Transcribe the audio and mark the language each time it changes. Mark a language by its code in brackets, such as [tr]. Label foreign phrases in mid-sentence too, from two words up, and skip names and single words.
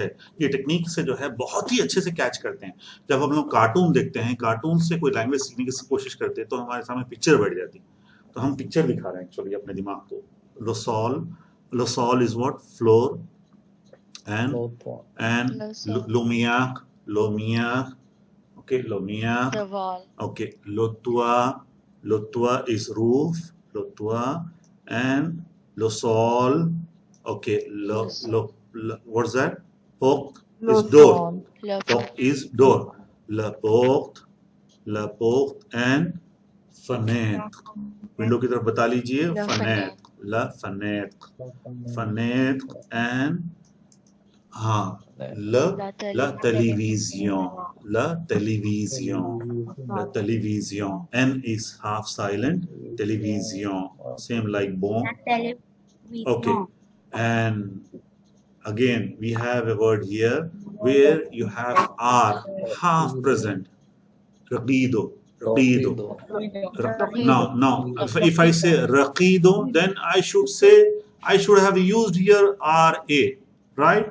[hi] ये टेक्निक से जो है बहुत ही अच्छे से कैच करते हैं. जब हम लोग कार्टून देखते हैं, कार्टून से कोई लैंग्वेज सीखने की कोशिश करते हैं तो हमारे सामने पिक्चर बैठ जाती है. तो हम पिक्चर दिखा रहे हैं एक्चुअली अपने दिमाग को. [en] Losol is what? Floor. And lomia, okay, lomia, The wall. Okay. Lotua is roof, Lotua. And losol, okay, what's that? Porte is door. [fr] Le [en] Porte is door. [fr] La porte, [en] and fenêtre. [hi] Window की तरफ बता लीजिए. [fr] La Fenêtre, la fenêtre, fenêtre and la télévision, la télévision. [en] N is half silent. Télévision, same like bon. Okay, and again we have a word here where you have R half present. Raqido. Now if I say raqido, then I should have used here RA, right?